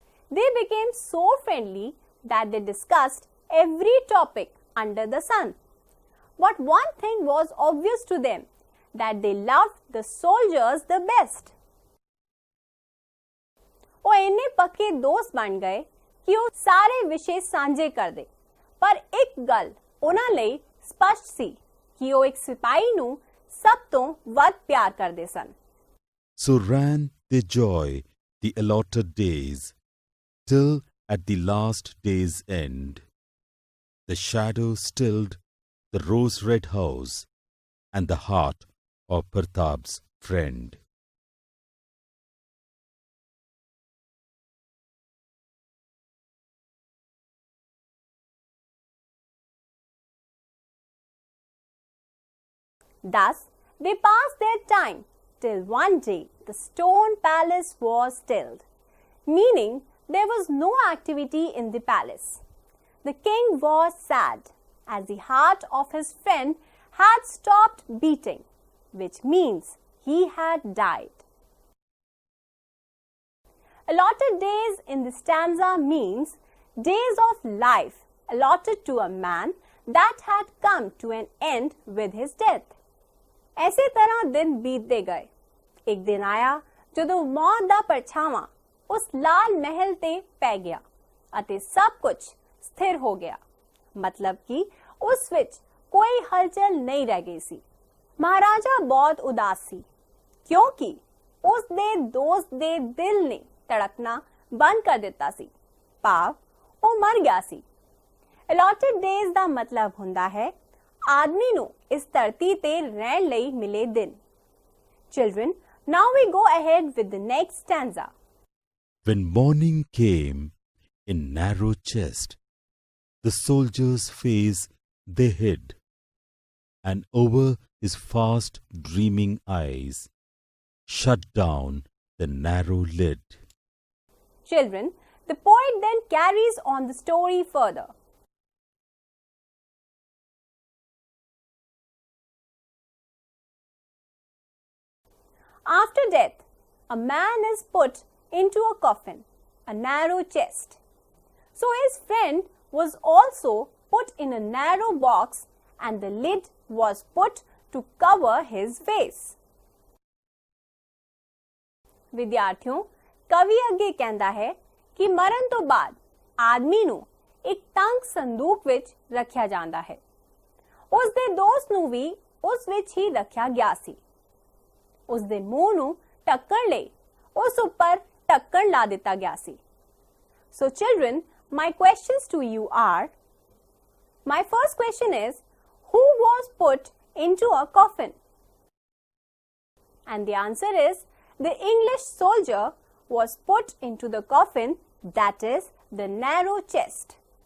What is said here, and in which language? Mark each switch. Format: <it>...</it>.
<en>They became so friendly that they discussed every topic under the sun. But one thing was obvious to them, that they loved the soldiers the best.</en> <pa>ਉਹ ਇੰਨੇ ਪੱਕੇ ਦੋਸਤ ਬਣ ਗਏ ਕਿ ਉਹ ਸਾਰੇ ਵਿਸ਼ੇ ਸਾਂਝੇ ਕਰਦੇ। ਪਰ ਇੱਕ ਗੱਲ ਉਹਨਾਂ ਲਈ ਸਪਸ਼ਟ ਸੀ ਕਿ ਉਹ ਇੱਕ ਸਿਪਾਹੀ ਨੂੰ ਸਭ ਤੋਂ ਵੱਧ ਪਿਆਰ ਕਰਦੇ ਸਨ।</pa> <en>So ran their joy the allotted days, till at the last day's end, the shadow stilled the rose-red house and the heart of Pratap's friend. Thus, they passed their time till one day the stone palace was stilled, meaning there was no activity in the palace. The king was sad, as the heart of his friend had stopped beating, which means he had died. Allotted days in the stanza means days of life allotted to a man that had come to an end with his death.</en> <pa>ਐਸੇ ਤਰ੍ਹਾਂ ਦਿਨ ਬੀਤਦੇ ਗਏ। ਇੱਕ ਦਿਨ ਆਇਆ ਜਦੋਂ ਮੌਤ ਦਾ ਪਰਛਾਵਾਂ ਉਸ ਲਾਲ ਮਹਿਲ ਤੇ ਪੈ ਗਿਆ ਅਤੇ ਸਭ ਕੁਝ ਸਥਿਰ ਹੋ ਗਿਆ। ਮਤਲਬ ਕਿ ਉਸ ਵਿੱਚ ਕੋਈ ਹਲਚਲ ਨਹੀਂ ਰਹਿ ਗਈ ਸੀ। ਮਹਾਰਾਜਾ ਬਹੁਤ ਉਦਾਸ ਸੀ ਕਿਉਂਕਿ ਉਸ ਦੇ ਦੋਸਤ ਦੇ ਦਿਲ ਨੇ ਧੜਕਣਾ ਬੰਦ ਕਰ ਦਿੱਤਾ ਸੀ। ਭਾਵ ਉਹ ਮਰ ਗਿਆ ਸੀ।</pa> <en>Allotted days</en> <pa>ਦਾ ਮਤਲਬ ਹੁੰਦਾ ਹੈ ਆਦਮੀ ਨੂੰ ਇਸ ਧਰਤੀ ਤੇ ਰਹਿਣ ਲਈ ਮਿਲੇ ਦਿਨ।</pa> <en>Children, now we go ahead with the next stanza. When morning came in narrow chest, the soldier's face they hid, and over his fast dreaming eyes shut down the narrow lid. Children, the poet then carries on the story further. After death, a man is put into a coffin, a narrow chest. So his friend was also put in a narrow box and the lid was put to cover his face.</en> <pa>ਵਿਦਿਆਰਥੀਓ, ਕਵੀ ਅੱਗੇ ਕਹਿੰਦਾ ਹੈ ਕਿ ਮਰਨ ਤੋਂ ਬਾਅਦ ਆਦਮੀ ਨੂੰ ਇੱਕ ਤੰਗ ਸੰਦੂਕ ਵਿੱਚ ਰੱਖਿਆ ਜਾਂਦਾ ਹੈ। ਉਸ ਦੇ ਦੋਸਤ ਨੂੰ ਵੀ ਉਸ ਵਿੱਚ ਹੀ ਰੱਖਿਆ ਗਿਆ ਸੀ। ਉਸ ਦੇ ਮੂੰਹ ਨੂੰ ਢੱਕਣ ਲਈ ਉਸ ਉੱਪਰ ਢੱਕਣ ਲਾ ਦਿੱਤਾ ਗਿਆ ਸੀ।</pa> <en>So children, my questions to you are, my first question is, who was put into a coffin? And the answer is, the English soldier was put into the coffin, that is, the narrow chest.</en>